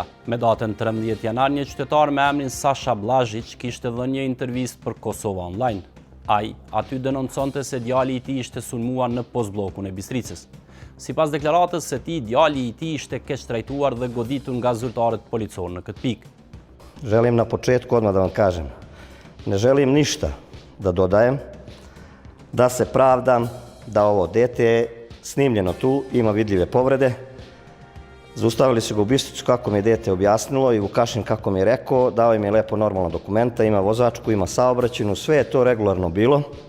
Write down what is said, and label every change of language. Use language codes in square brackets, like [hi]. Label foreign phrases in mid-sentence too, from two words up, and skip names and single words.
[sq] Me datën 13 janar, një qytetar me emrin Sasha Blazhić kishte dhënë një intervistë për Kosova Online. Ai aty denonconte se djali i tij ishte sulmuar në postbllokun e Bistricës. Sipas deklaratës së tij, djali i tij ishte keq trajtuar dhe goditur nga zyrtarët policorë në këtë pikë. [sr] Želim na početku odmah da vam kažem, ne želim ništa da dodajem, da se pravdam da ovo dete je snimljeno tu, ima vidljive povrede. Zaustavili su ga u Bistricu kako mi je dete objasnilo i Vukašin kako mi je rekao, dao im je lepo normalna dokumenta, ima vozačku, ima saobraćajnu, sve je to regularno bilo.